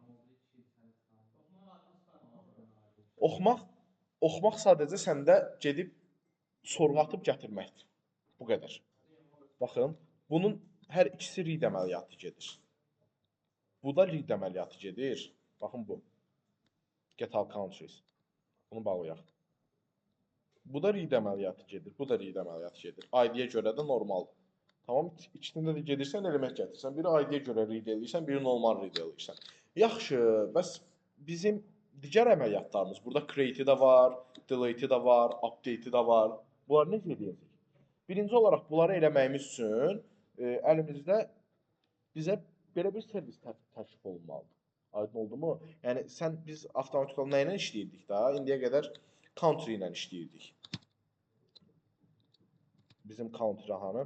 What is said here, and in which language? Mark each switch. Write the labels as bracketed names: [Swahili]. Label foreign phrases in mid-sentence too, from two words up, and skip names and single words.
[Azerbaijani] Oxumaq sadəcə səndə gedib sorğu atıb gətirməkdir. Bu qədər. Baxın, bunun hər ikisi read əməliyyatı gedir. Bu da read əməliyyatı gedir. Baxın bu. [English] Get all countries. [Azerbaijani] Bunu bağlayaq. Bu da read əməliyyatı gedir. Bu da read əməliyyatı gedir. ID-yə görə də normaldır. Tamam, ikisində də gedirsən, element gətirsən. Biri ID-yə görə read eləyirsən, biri normal read eləyirsən. Yaxşı, bəs bizim digər əməliyyatlarımız, burada create-i də var, delete-i də var, update-i də var. Bunları necə edəcəyik? Birinci olaraq bunları eləməyimiz üçün əlimizdə bizə belə bir servis təklif olunmalıdır. Aydın oldu mu? Yəni biz avtomatik olaraq nə ilə işləyirdik da? İndiyə qədər country ilə işləyirdik. Bizim country hanı?